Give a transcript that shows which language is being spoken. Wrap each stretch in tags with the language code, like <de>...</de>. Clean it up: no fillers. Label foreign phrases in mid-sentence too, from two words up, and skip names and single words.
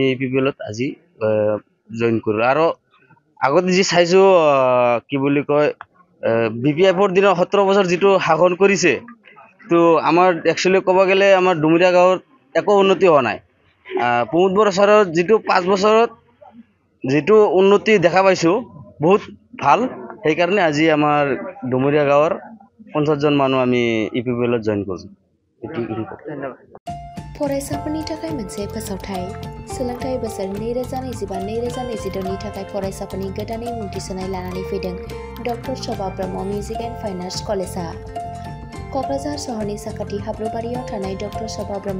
<as>পিপিএলত আজি জইন কৰিলোঁ আৰু আগতে যি চাইছোঁ কি বুলি কয় বিপিএফৰ দিনত 17 বছৰ যিটো শাসন কৰিছে তো আমাৰ একচুয়ালি ক'ব গেলে আমাৰ ডুমুৰীয়া গাঁৱত একো উন্নতি হোৱা নাই প্ৰমোদ বড়ো ছাৰৰ যিটো 5 বছৰত যিটো উন্নতি দেখা পাইছোঁ বহুত ভাল সেইকাৰণে আজি আমাৰ ডুমুৰীয়া গাঁৱৰ 50জন মানুহ আমি ইপিপিএলত জইন কৰিছোঁ ধন্যবাদ</as> <brx>फरायसाफोरनि थाखाय मोनसे फोसावथाय सोलोंथाइ बोसोर 2025-2026 नि थाखाय फरायसाफोरनि गोदानै मुं थिसननाय लानानै फैदों डक्टर शोभा ब्रह्म मिउजिक एन्ड फाइन आर्ट्स कलेजआ क'क्राझार सहरनि साखाथि हाब्रुबारियाव थानाय डक्टर शोभा ब्रह्म</brx>